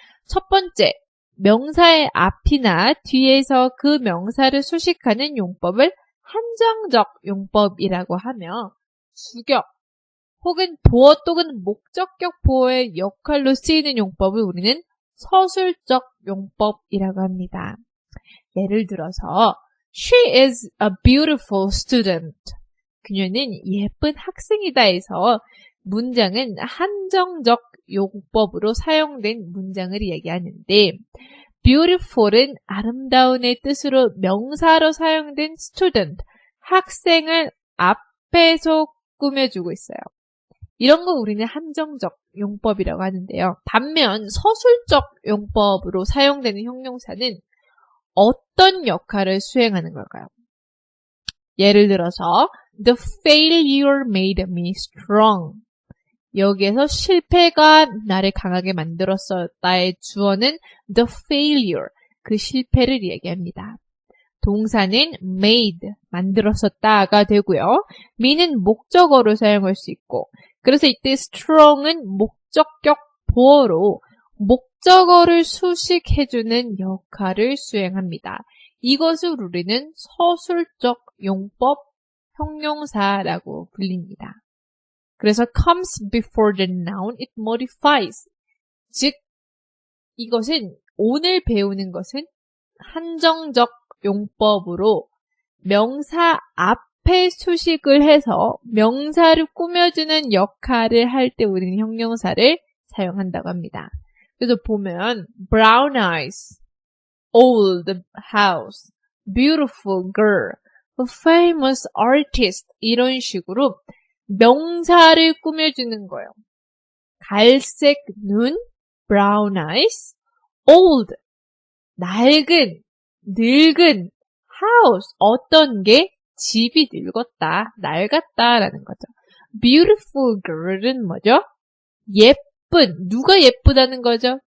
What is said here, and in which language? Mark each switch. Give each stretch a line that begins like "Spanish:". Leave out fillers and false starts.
Korean: 첫 번째, 명사의 앞이나 뒤에서 그 명사를 수식하는 용법을 한정적 용법이라고 하며 주격, 혹은 보어 또는 목적격 보어의 역할로 쓰이는 용법을 우리는 서술적 용법이라고 합니다. 예를 들어서
English: She is a beautiful student.
Korean: 그녀는 예쁜 학생이다 해서 문장은 한정적 용법으로 사용된 문장을 얘기하는데 beautiful은 아름다운의 뜻으로 명사로 사용된 student, 학생을 앞에서 꾸며주고 있어요. 이런 거 우리는 한정적 용법이라고 하는데요. 반면 서술적 용법으로 사용되는 형용사는 어떤 역할을 수행하는 걸까요? 예를 들어서
English: The failure made me strong.
Korean: 여기에서 실패가 나를 강하게 만들었다의 주어는
English: the failure,
Korean: 그 실패를 얘기합니다. 동사는 made, 만들었었다가 되고요. me는 목적어로 사용할 수 있고, 그래서 이때 strong은 목적격 보어로 목적어를 수식해주는 역할을 수행합니다. 이것을 우리는 서술적 용법 형용사라고 불립니다. 그래서
English: comes before the noun, it modifies.
Korean: 즉, 이것은 오늘 배우는 것은 한정적 용법으로 명사 앞에 수식을 해서 명사를 꾸며주는 역할을 할 때 우리는 형용사를 사용한다고 합니다. 그래서 보면
English: brown eyes, old house, beautiful girl, a famous artist
Korean: 이런 식으로 명사를 꾸며주는 거예요. 갈색 눈,
English: brown eyes,
Korean: old, 낡은, 늙은, house, 어떤 게 집이 늙었다, 낡았다라는 거죠.
English: beautiful girl
Korean: 은 뭐죠? 예쁜, 누가 예쁘다는 거죠?